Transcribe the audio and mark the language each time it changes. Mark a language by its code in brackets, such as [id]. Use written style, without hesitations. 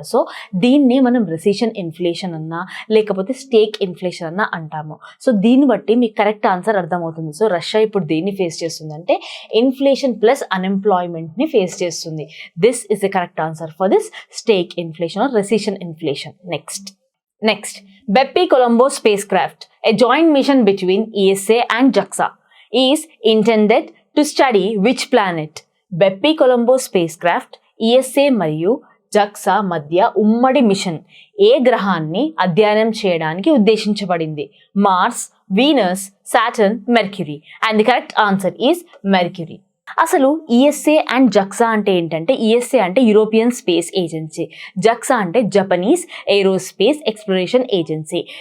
[te] So దీన్ని మనం recession inflation అన్నా లేకపోతే స్టేక్ ఇన్ఫ్లేషన్ అన్నా అంటాము. సో దీన్ని బట్టి మీకు కరెక్ట్ ఆన్సర్ అర్థమవుతుంది. సో రష్యా ఇప్పుడు దేన్ని ఫేస్ చేస్తుందంటే ఇన్ఫ్లేషన్ ప్లస్ అన్ఎంప్లాయ్మెంట్ని ఫేస్ చేస్తుంది. [en] This is the correct answer for this stagflation or recession inflation. Next, Bepi-Colombo spacecraft, a joint mission between ESA and JAXA, is intended to study which planet? [te] Bepi-Colombo spacecraft, ESA మరియు JAXA మధ్య ఉమ్మడి machine ఏ గ్రహాన్ని అధ్యయనం చేయడానికి ఉద్దేశించబడింది? Mars, Venus, Saturn, mercury. [en] And the correct answer is Mercury. [te] అసలు ESA and జక్సా అంటే ఏంటంటే ఈఎస్ఏ అంటే యూరోపియన్ స్పేస్ ఏజెన్సీ, జక్సా అంటే జపనీస్ ఏరోస్పేస్ ఎక్స్ప్లోరేషన్ ఏజెన్సీ.